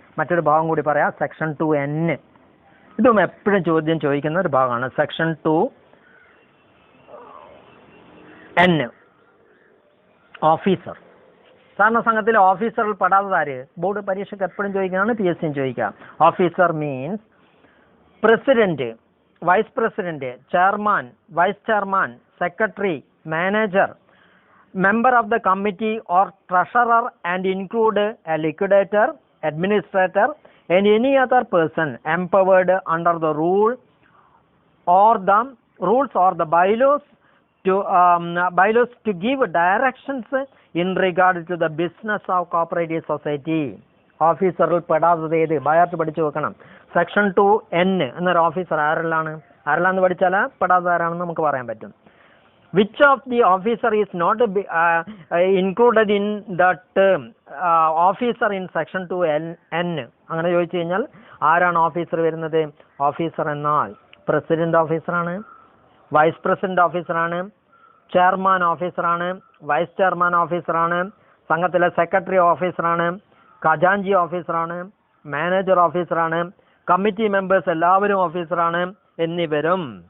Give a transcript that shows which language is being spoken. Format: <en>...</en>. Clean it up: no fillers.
<ml>മറ്റൊരു ഭാഗം കൂടി പറയാം, സെക്ഷൻ 2N. ഇതും എപ്പോഴും ചോദ്യം ചോദിക്കുന്ന ഒരു ഭാഗമാണ്. Section 2N, officer. സാധാരണ സംഘത്തിലെ ഓഫീസറിൽ പെടാത്തതാര്? ബോർഡ് പരീക്ഷയ്ക്ക് എപ്പോഴും ചോദിക്കുന്നതാണ്, PSCയും ചോദിക്കാം.</ml> <en>Officer means president, vice president, chairman, vice chairman, secretary, manager, member of the committee or treasurer, and include a liquidator, administrator, and any other person empowered under the rules or the bylaws to give directions in regard to the business of cooperative society.</en> <ml>ഓഫീസറിൽ പെടാത്തത് ഏത്? ബയാത്ത് പഠിച്ചു വെക്കണം. Section 2N എന്നൊരു officer ആരെല്ലാന്ന് പഠിച്ചാൽ പെടാത്തത് ആരാണെന്ന് നമുക്ക് പറയാൻ പറ്റും.</ml> <en>Which of the officer is not included in the term officer in section 2N?</en> <ml>അങ്ങനെ ചോദിച്ചു കഴിഞ്ഞാൽ ആരാണ് ഓഫീസർ വരുന്നത്? ഓഫീസർ എന്നാൽ പ്രസിഡന്റ് ഓഫീസറാണ്, വൈസ് പ്രസിഡന്റ് ഓഫീസറാണ്, ചെയർമാൻ ഓഫീസറാണ്, വൈസ് ചെയർമാൻ ഓഫീസറാണ്, സംഘത്തിലെ സെക്രട്ടറി ഓഫീസറാണ്, ഖജാൻജി ഓഫീസറാണ്, മാനേജർ ഓഫീസറാണ്, കമ്മിറ്റി മെമ്പേഴ്സ് എല്ലാവരും ഓഫീസറാണ് എന്നിവരും</ml>